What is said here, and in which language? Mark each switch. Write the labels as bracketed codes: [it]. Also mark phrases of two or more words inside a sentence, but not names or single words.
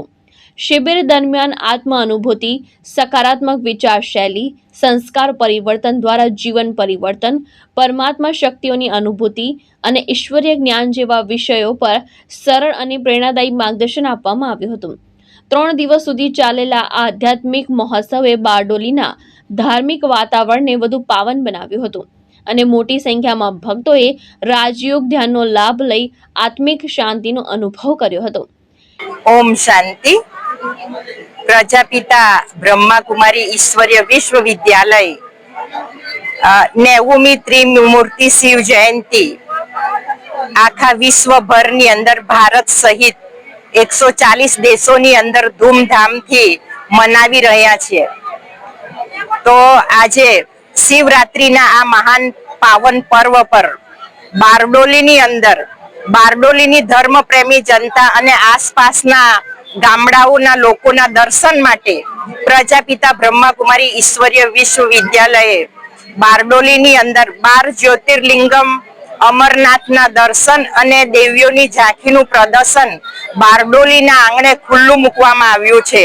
[gu] શિબિર દરમિયાન આત્મ અનુભૂતિ, સકારાત્મક વિચારશૈલી, સંસ્કાર પરિવર્તન દ્વારા જીવન પરિવર્તન, પરમાત્મા શક્તિઓની અનુભૂતિ અને ઈશ્વરીય જ્ઞાન જેવા વિષયો પર સરળ અને પ્રેરણાદાયી માર્ગદર્શન આપવામાં આવ્યું હતું। 3 દિવસ સુધી ચાલેલા આ આધ્યાત્મિક મહોત્સવે બારડોલીના ધાર્મિક વાતાવરણને વધુ પાવન બનાવ્યું હતું અને મોટી સંખ્યામાં ભક્તોએ રાજયોગ ધ્યાનનો લાભ લઈ આત્મિક શાંતિનો અનુભવ કર્યો હતો। ઓમ શાંતિ। પ્રજાપિતા બ્રહ્મકુમારી ઈશ્વરીય વિશ્વવિદ્યાલય 90મી ત્રિમૂર્તિ શિવ જયંતી આખા विश्वभરની અંદર ભારત સહિત 140 દેશોની અંદર ધૂમધામથી મનાવી રહ્યા છે। તો આજે શિવરાત્રીના આ મહાન પાવન પર્વ પર બારડોલીની અંદર બારડોલીની ધર્મપ્રેમી જનતા અને આસપાસના ગામડાઓના લોકોના દર્શન માટે પ્રજાપિતા બ્રહ્મકુમારી ઈશ્વરીય વિશ્વવિદ્યાલયે બારડોલીની અંદર 12 જ્યોતિર્લિંગમ, અમરનાથના દર્શન અને દેવીઓની ઝાંખીનું પ્રદર્શન બારડોલીના આંગણે ખુલ્લું મૂકવામાં આવ્યું છે।